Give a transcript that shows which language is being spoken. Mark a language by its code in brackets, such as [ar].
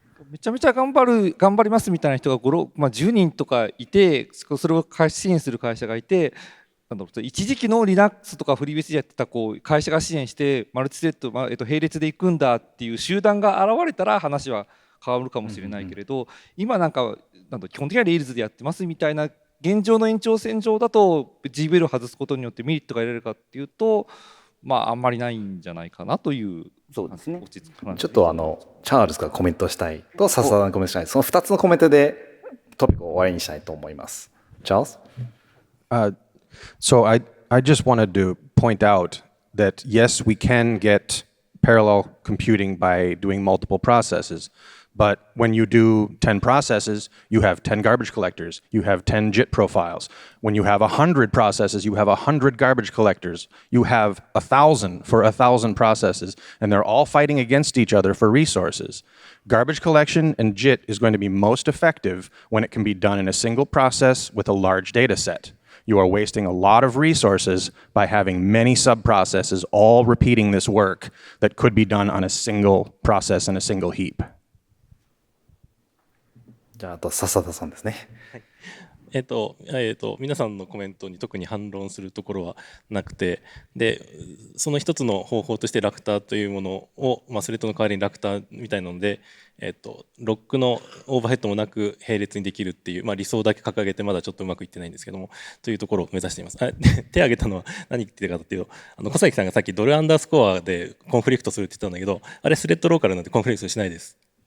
[ja] めちゃめちゃ頑張りますみたいな人が10人とかいて、それを支援する会社がいて、一時期の Linux とかフリーベースでやってた会社が支援してマルチスレッド、並列で行くんだっていう集団が現れたら話は変わるかもしれないけれど、今基本的には Rails でやってますみたいな現状の延長線上だと GVL を外すことによってメリットが得られるかっていうと、あんまりないんじゃないかなという。そうですね。ちょっとチャールズがコメントしたいと笹田がコメントしたい、その2つのコメントでトピックを終わりにしたいと思います。チャールズ [en] So I just wanted to point out that yes, we can get parallel computing by doing multiple processes. But when you do 10 processes, you have 10 garbage collectors, you have 10 JIT profiles. When you have 100 processes, you have 100 garbage collectors. You have 1,000 for 1,000 processes, and they're all fighting against each other for resources. Garbage collection and JIT is going to be most effective when it can be done in a single process with a large data set. You are wasting a lot of resources by having many sub-processes all repeating this work that could be done on a single process in a single heap. [ja] じゃあ、あと笹田さんですね。皆さんのコメントに特に反論するところはなくて、でその一つの方法としてラクターというものを、スレッドの代わりにラクターみたいなので、ロックのオーバーヘッドもなく並列にできるっていう、理想だけ掲げてまだちょっとうまくいってないんですけども、というところを目指しています。手を挙げたのは何言ってたかというと、小崎さんがさっきドルアンダースコアでコンフリクトするって言ったんだけど、あれスレッドローカルなんてコンフリクトしないです。